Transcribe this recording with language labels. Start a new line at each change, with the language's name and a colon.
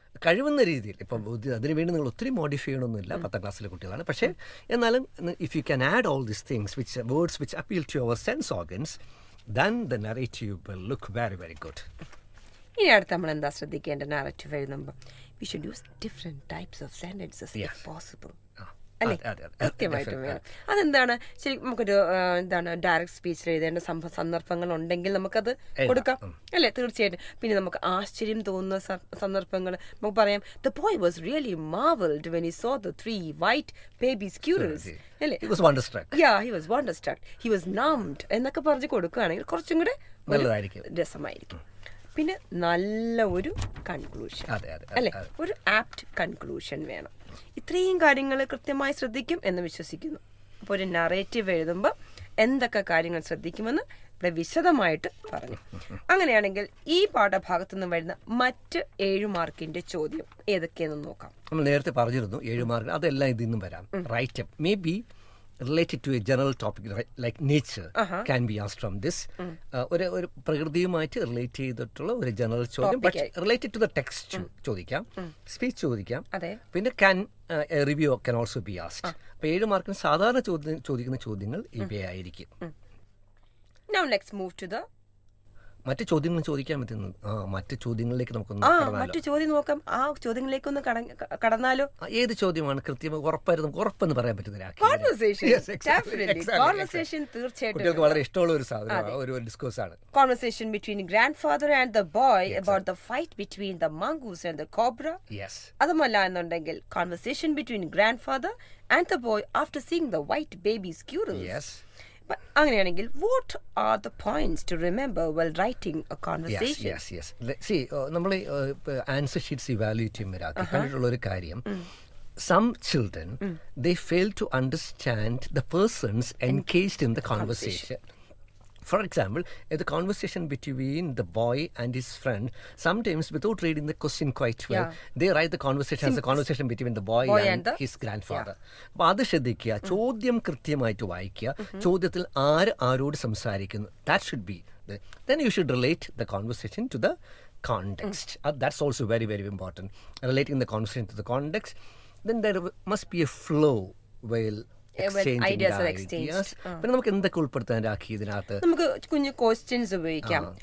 Malayalam: കഴിവുന്ന രീതിയിൽ. ഇപ്പം അതിനുവേണ്ടി നിങ്ങൾ ഒത്തിരി മോഡിഫൈ ചെയ്യണമെന്നില്ല, 10ാം ക്ലാസ്സിലെ കുട്ടികളാണ്. പക്ഷേ എന്നാലും
English: If you can add all these things, words which appeal to our sense organs, then the narrative will look very, very good.
Malayalam: ഇനി അടുത്ത് നമ്മൾ എന്താ ശ്രദ്ധിക്കേണ്ട നാരറ്റീവ് എഴുതുമ്പോൾ?
English: We should use different types of sentences if possible.
Malayalam: അല്ലേ? കൃത്യമായിട്ടും വേണം. അതെന്താണ്? ശരി, നമുക്കൊരു ഡയറക്റ്റ് സ്പീച്ചിൽ എഴുതേണ്ട സന്ദർഭങ്ങൾ ഉണ്ടെങ്കിൽ നമുക്കത് കൊടുക്കാം അല്ലേ? തീർച്ചയായിട്ടും. പിന്നെ നമുക്ക് ആശ്ചര്യം തോന്നുന്ന സന്ദർഭങ്ങൾ നമുക്ക് പറയാം.
English: The boy was really marveled when he saw the 3 white baby squirrels.
Malayalam: അല്ലേ?
English: He was wonderstruck. Yeah, he was wonderstruck. He was numbed
Malayalam: എന്നൊക്കെ പറഞ്ഞ് കൊടുക്കുകയാണെങ്കിൽ കുറച്ചും കൂടെ രസമായിരിക്കും. പിന്നെ നല്ല ഒരു കൺക്ലൂഷൻ അല്ലെ, ഒരു ആപ്റ്റ് കൺക്ലൂഷൻ വേണം. ഇത്രയും കാര്യങ്ങൾ കൃത്യമായി ശ്രദ്ധിക്കും എന്ന് വിശ്വസിക്കുന്നു. അപ്പോൾ ഒരു നറേറ്റീവ് എഴുതുമ്പോൾ എന്തൊക്കെ കാര്യങ്ങൾ ശ്രദ്ധിക്കുമെന്ന് ഇവിടെ വിശദമായിട്ട് പറഞ്ഞു. അങ്ങനെയാണെങ്കിൽ ഈ പാഠഭാഗത്തു നിന്ന് വരുന്ന മറ്റ് 7 മാർക്കിന്റെ ചോദ്യം ഏതൊക്കെയെന്ന് നോക്കാം. നമ്മൾ നേരത്തെ പറഞ്ഞിരുന്നു 7 മാർക്ക്, അതെല്ലാം ഇതിൽ നിന്നും വരാം.
English: Write up may be related to a general topic like nature can be asked from this.
Malayalam: ഒരു പ്രകൃതിയുമായിട്ട് റിലേറ്റ് ചെയ്തിട്ടുള്ള ഒരു ജനറൽ ചോദ്യം,
English: but related to the text
Malayalam: ചോദിക്കാം, സ്പീച്ച് ചോദിക്കാം. പിന്നെ
English: Review can also be asked.
Malayalam: അപ്പോൾ 7 മാർക്കിന് സാധാരണ ചോദിക്കുന്ന ചോദ്യങ്ങൾ ഇവയായിരിക്കും.
English: Now let's move to the
Malayalam: മറ്റു ചോദ്യങ്ങൾ ചോദിക്കാൻ പറ്റുന്നു. മറ്റു ചോദ്യങ്ങളിലേക്ക് മറ്റു ചോദ്യം നോക്കാം. ആ ചോദ്യങ്ങളിലേക്കൊന്ന് കടന്നാലോ? ഏത് ചോദ്യമാണ് കൃത്യമായി ഉറപ്പെന്ന് പറയാൻ പറ്റുന്നില്ല? Conversation തീർച്ചയായിട്ടും കുട്ടികൾക്ക് വളരെ ഇഷ്ടമുള്ള ഒരു സാധനം, ഒരു ഡിസ്കോഴ്സ് ആണ്.
English: Conversation between grandfather and the boy about the fight between the mongoose and the cobra.
Malayalam: അതുമല്ല എന്നുണ്ടെങ്കിൽ
English: conversation between grandfather and the boy after seeing the white baby squirrels.
Malayalam: അങ്ങനെയാണെങ്കിൽ
English: what are the points to remember while writing a conversation? Yes. See,
Malayalam: നമ്മൾ answer sheets evaluate ചെയ്യുമ്പോൾ കണ്ടിട്ടുള്ള ഒരു കാര്യം,
English: some children they fail to understand the persons engaged in the conversation. For example, the conversation between the boy and his friend, sometimes without reading the question quite well, they write the conversation as a conversation between the boy and his grandfather.
Malayalam: അപ്പോൾ അത് ശ്രദ്ധിക്കുക, ചോദ്യം കൃത്യമായിട്ട് വായിക്കുക, ചോദ്യത്തിൽ ആരോട് സംസാരിക്കുന്നു,
English: that should be then you should relate the conversation to the context. That's also very, very important, relating the conversation to the context. Then there must be a flow while
Malayalam: പിന്നെ നമുക്ക് എന്തൊക്കെ ഉൾപ്പെടുത്താൻ രാഖി ഇതിനകത്ത്? നമുക്ക് കുഞ്ഞു ക്വസ്റ്റ്യൻസ് ഉപയോഗിക്കാം.